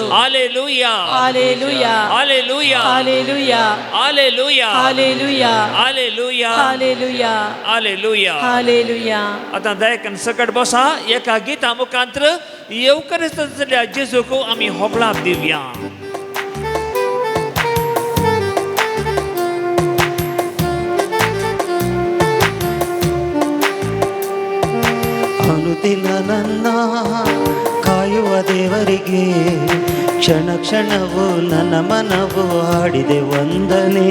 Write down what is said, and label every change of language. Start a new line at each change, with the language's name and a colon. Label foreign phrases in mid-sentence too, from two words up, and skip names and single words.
Konkani: हालेलुया. हालेलुया. हालेलुया. हालेलुया. हालेलुया. हालेलुया. हालेलुया. हालेलुया. हालेलुया. हालेलुया. आतां दयकन सकट बसा. एका गिता मुखांतर येवकरिस्ताच्या जेजूक आमी होगलाप दिवया.
Kannada: ಅನುದಿನ ನನ್ನ ಕಾಯುವ ದೇವರಿಗೆ ಕ್ಷಣ ಕ್ಷಣವು ನನ್ನ ಮನವು ಹಾಡಿದೆ ವಂದನೆ.